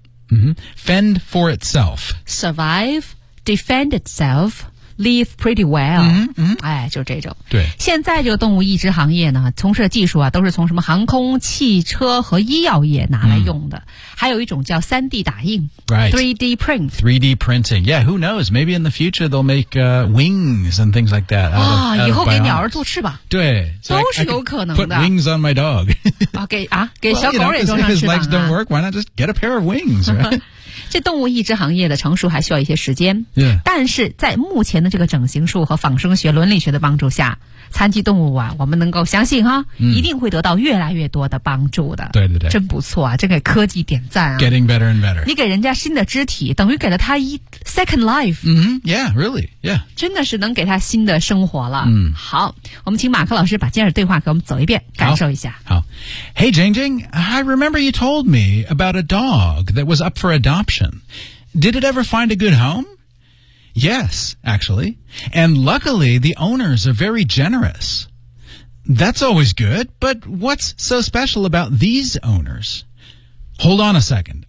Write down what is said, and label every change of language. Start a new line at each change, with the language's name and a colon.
English: Fend for itself. Survive, defend itself, live pretty well.
Chinese: 哎，就这种。对。现在这个动物义肢行业呢，从事的技术啊，都是从什么航空、汽车和医药业拿来用的。还有一种叫 3D 打印。
English: Right. 3D print. 3D printing. Yeah, who knows? Maybe in the future they'll make, wings and things like that.
Chinese: 啊、哦、以后给鸟儿做翅膀。对。 So、都是有可能的。
English: Put wings on my dog.
Chinese: 啊给啊给小狗也装上翅膀、啊。
English: Well, you know, if his legs don't work, why not just get a pair of wings, right?
Chinese: 这动物义肢行业的成熟还需要一些时间。
English: Yeah.
Chinese: 但是在目前的这个整形术和仿生学伦理学的帮助下残疾动物啊我们能够相信哈、一定会得到越来越多的帮助的。对对对。真不错啊这给科技点赞啊。
English: Getting better and better.
Chinese: 你给人家新的肢体等于给了他一
English: second life。 Yeah, really, yeah.
Chinese: 真的是能给他新的生活了。好我们请马克老师把今日对话给我们走一遍感受一下。好。
English: Hey, Jing Jing, I remember you told me about a dog that was up for adoption. Did it ever find a good home? Yes, actually. And luckily, the owners are very generous. That's always good, but what's so special about these owners? Hold on a second.